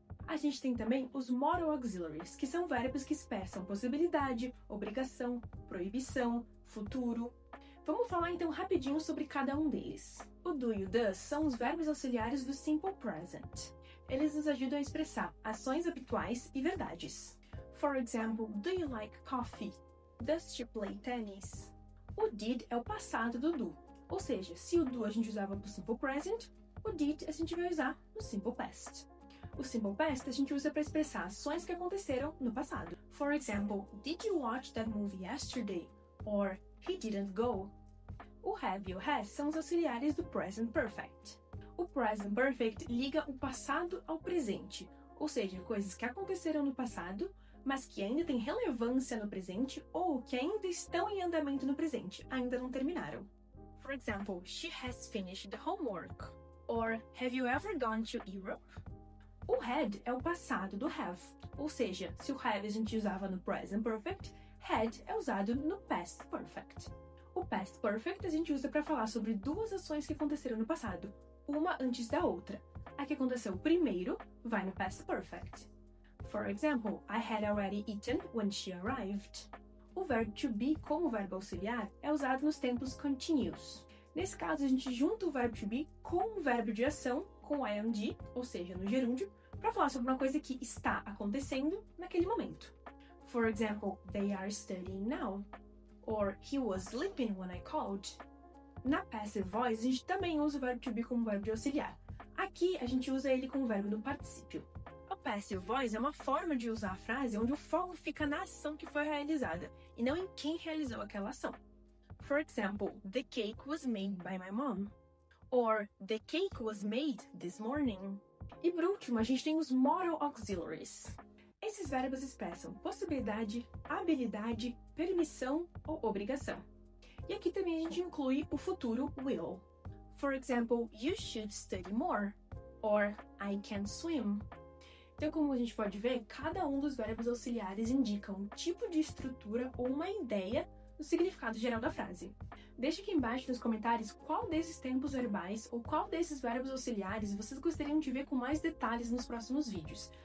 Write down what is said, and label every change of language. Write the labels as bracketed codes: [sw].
[pt] A gente tem também os modal auxiliaries, que são verbos que expressam possibilidade, obrigação, proibição, futuro. Vamos falar então rapidinho sobre cada um deles. O do e o does são os verbos auxiliares do simple present. Eles nos ajudam a expressar ações habituais e verdades. [en] For example, do you like coffee? Does she play tennis? [pt] O did é o passado do do, ou seja, se o do a gente usava para o simple present, o did a gente vai usar no simple past. O simple past a gente usa para expressar ações que aconteceram no passado. [en] For example, did you watch that movie yesterday? Or he didn't go. [pt] O have e o has são os auxiliares do present perfect. O present perfect liga o passado ao presente, ou seja, coisas que aconteceram no passado, mas que ainda têm relevância no presente ou que ainda estão em andamento no presente, ainda não terminaram. [en] For example, she has finished the homework. Or, have you ever gone to Europe? [pt] O had é o passado do have, ou seja, se o have a gente usava no present perfect, had é usado no past perfect. O past perfect a gente usa para falar sobre duas ações que aconteceram no passado, uma antes da outra. A que aconteceu primeiro vai no past perfect. [en] For example, I had already eaten when she arrived. [pt] O verbo to be como verbo auxiliar é usado nos tempos continuous. Nesse caso, a gente junta o verbo to be com o verbo de ação, com o ing, ou seja, no gerúndio, para falar sobre uma coisa que está acontecendo naquele momento. [en] For example, they are studying now. Or, he was sleeping when I called. [pt] Na passive voice, a gente também usa o verbo to be como verbo de auxiliar. Aqui, a gente usa ele como verbo no particípio. A passive voice é uma forma de usar a frase onde o foco fica na ação que foi realizada, e não em quem realizou aquela ação. [en] For example, the cake was made by my mom. Or, the cake was made this morning. [pt] E por último, a gente tem os modal auxiliaries. Esses verbos expressam possibilidade, habilidade, permissão ou obrigação. E aqui também a gente inclui o futuro will. [en] For example, you should study more. Or, I can swim. [pt] Então, como a gente pode ver, cada um dos verbos auxiliares indica um tipo de estrutura ou uma ideia do significado geral da frase. Deixe aqui embaixo nos comentários qual desses tempos verbais ou qual desses verbos auxiliares vocês gostariam de ver com mais detalhes nos próximos vídeos.